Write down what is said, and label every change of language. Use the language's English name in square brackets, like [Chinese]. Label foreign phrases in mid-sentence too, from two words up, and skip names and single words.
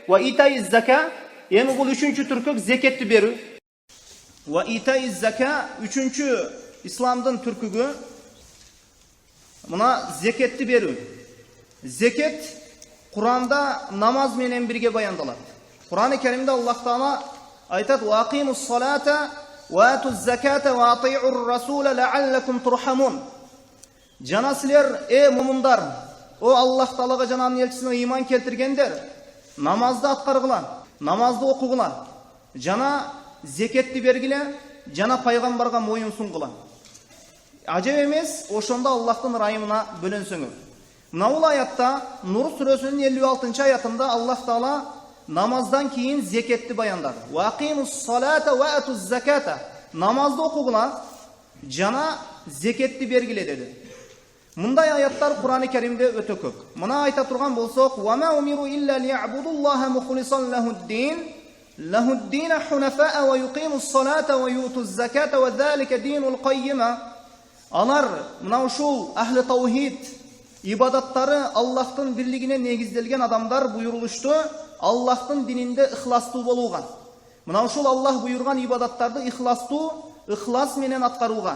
[Arabic] وإيتاء الزكاة, [Kyrgyz] эми бул 3-чү түркүк зекетти берүү. [Arabic] وإيتاء الزكاة [Kyrgyz] 3-чү исламдын түркүгү мына зекетти берүү. Зекет Куранда намаз менен бирге баяндалат. Кур'ан-ы Керимде Аллах Таала айтат: [Arabic] "وأقيموا الصلاة وآتوا الزكاة وأطيعوا الرسول لعلكم ترحمون." [Kyrgyz] Жана силер, мумундар, о Аллах Таалага жана анын элчисине ыйман келтиргендер, намазды аткаргыла, намазды окугула, жана зекетти бергиле, жана пайгамбарга моюн сунгула. Ажеп эмес, ошондо Аллахтын ырайымына бөлөнсөңөр. Мына бул аятта Нур сүрөсүнүн 56-чы аятында Аллах Таала намаздан кийин зекетти баяндады. [Arabic] وأقيموا الصلاة وآتوا الزكاة. [Kyrgyz] Намазды окугула, жана зекетти бергиле деди. Мындай аяттар Кур'ан-ы Керимде өтө көп. Мына айта турган болсок: [Arabic] "وما أمروا إلا ليعبدوا الله مخلصين له الدين حنفاء ويقيموا الصلاة ويؤتوا الزكاة وذلك دين القيمة." [Kyrgyz] Алар мына ушул ахли таухид ибадаттары Аллахтын бирлигине негизделген адамдар буйрулушту Аллахтын дининде ихластуу болууга. Мына ушул Аллах буйрган ибадаттарды ихлас менен аткарууга.